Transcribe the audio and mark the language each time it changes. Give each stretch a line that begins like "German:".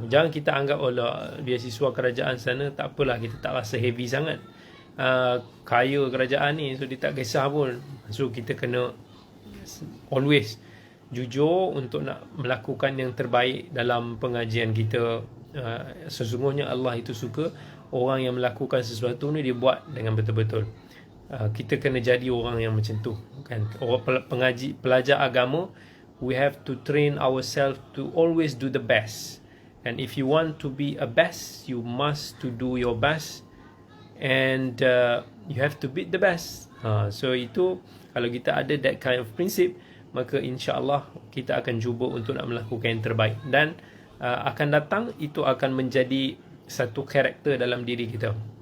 Malay: Jangan kita anggap beasiswa kerajaan sana tak apalah, kita tak rasa heavy sangat, kaya kerajaan ni, so dia tak kisah pun. So kita kena always jujur untuk nak melakukan yang terbaik dalam pengajian kita. Sesungguhnya Allah itu suka orang yang melakukan sesuatu ni dia buat dengan betul-betul. Kita kena jadi orang yang macam tu kan. Orang pelajar agama,
English: we have to train ourselves to always do the best. And if you want to be a best, you must to do your best, and you have to beat the best.
Malay: So itu, kalau kita ada
English: that kind of principle,
Malay: maka insya-Allah kita akan cuba untuk nak melakukan yang terbaik, dan akan datang itu akan menjadi satu karakter dalam diri kita.